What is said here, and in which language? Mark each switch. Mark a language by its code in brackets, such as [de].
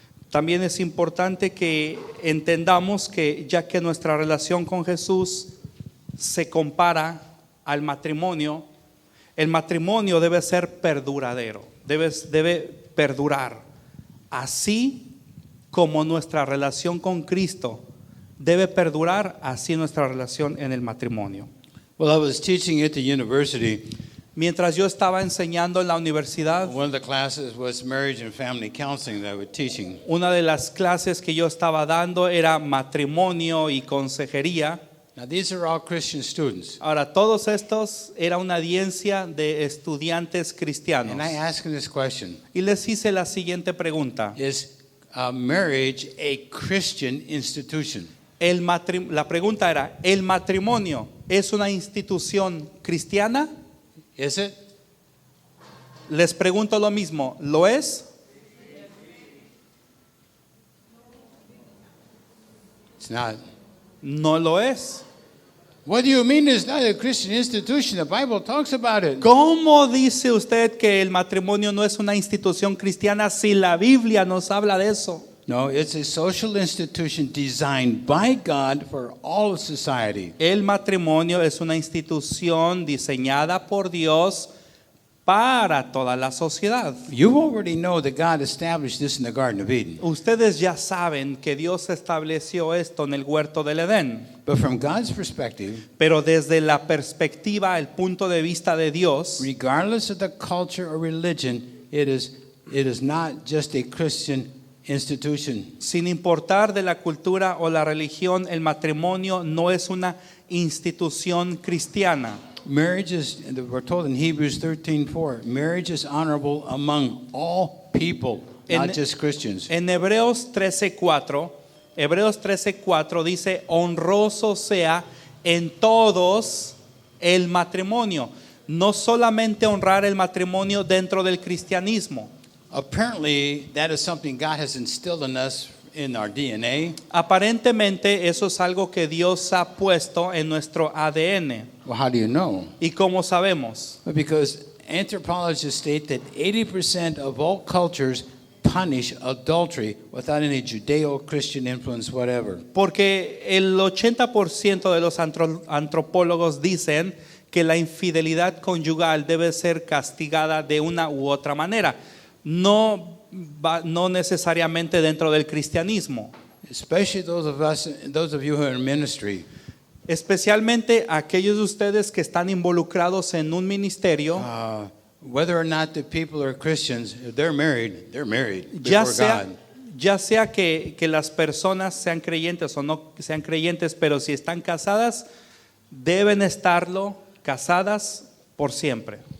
[es] También es importante que entendamos que ya que nuestra relación con Jesús se compara al matrimonio, el matrimonio debe ser perduradero, debe perdurar. Así como nuestra relación con Cristo debe perdurar, así nuestra relación en el matrimonio. [en] Well, I was teaching at the university. [es] Mientras yo estaba enseñando en la universidad, [en] One of the classes was marriage and family counseling that I was teaching. [es] una de las clases que yo estaba dando era matrimonio y consejería. [en] Now, these are all Christian students. [es] Ahora, todos estos era una audiencia de estudiantes cristianos. [en] And I asked them this question: [es] Y les hice la siguiente pregunta. [en] is marriage a Christian institution? [es] La pregunta era, ¿el matrimonio es una institución cristiana? [en] Is it? [es] Les pregunto lo mismo, ¿lo es? [en] It's not. [es] No lo es. [en] What do you mean it's not a Christian institution? The Bible talks about it. [es] ¿Cómo dice usted que el matrimonio no es una institución cristiana si la Biblia nos habla de eso? [en] No, it's a social institution designed by God for all of society. [es] El matrimonio es una institución diseñada por Dios para toda la sociedad. [en] You already know that God established this in the Garden of Eden. [es] Ustedes ya saben que Dios estableció esto en el huerto del Edén. [en] But from God's perspective, [es] Pero desde la perspectiva, el punto de vista de Dios, [en] regardless of the culture or religion, it is not just a Christian institution. [es] sin importar de la cultura o la religión, el matrimonio no es una institución cristiana. [en] Marriage is, we're told in Hebrews 13:4, marriage is honorable among all people, not [es] En- [en] just Christians. [es] En Hebreos 13:4 dice, honroso sea en todos el matrimonio. No solamente honrar el matrimonio dentro del cristianismo. [en] Apparently, that is something God has instilled in us in our DNA. [es] Aparentemente eso es algo que Dios ha puesto en nuestro ADN. [en] Well, how do you know? [es] ¿Y cómo sabemos? [en] Because anthropologists state that 80% of all cultures punish adultery without any Judeo-Christian influence whatever. [es] Porque el 80% de los antropólogos dicen que la infidelidad conyugal debe ser castigada de una u otra manera. No necesariamente dentro del cristianismo. [en] Especially those of you who are in ministry. [es] Especialmente aquellos de ustedes que están involucrados en un ministerio, [en] Whether or not the people are Christians, if they're married [es] ya [en] before [es] sea, [en] God. [es] ya sea que las personas sean creyentes o no sean creyentes, pero si están casadas, deben estarlo casadas por siempre.